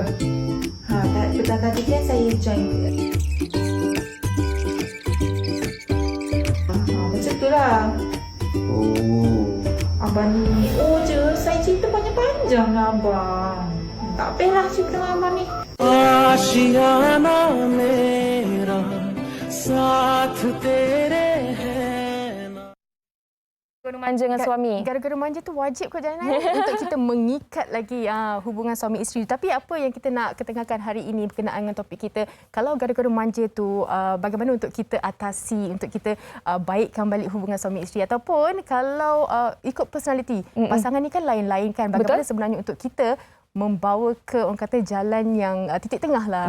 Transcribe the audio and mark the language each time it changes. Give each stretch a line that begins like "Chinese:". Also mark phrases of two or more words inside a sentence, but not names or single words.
Malay: Tadi kan saya join macam tu lah. Abang ni je. Saya cerita panjang-panjang lah abang. Tak payahlah cerita dengan abang ni.
Hindi: आशियाना मेरा साथ तेरे है ना.
Malay: gaduh manja dengan suami. Gaduh-gaduh manja tu wajib kot Janan untuk kita mengikat lagi hubungan suami isteri. Tapi apa yang kita nak ketengahkan hari ini berkenaan dengan topik kita, kalau gaduh-gaduh manja tu bagaimana untuk kita atasi, untuk kita baikkan balik hubungan suami isteri, ataupun kalau ikut personality pasangan ni kan lain-lain kan, bagaimana sebenarnya untuk kita membawa ke orang kata jalan yang titik tengah lah.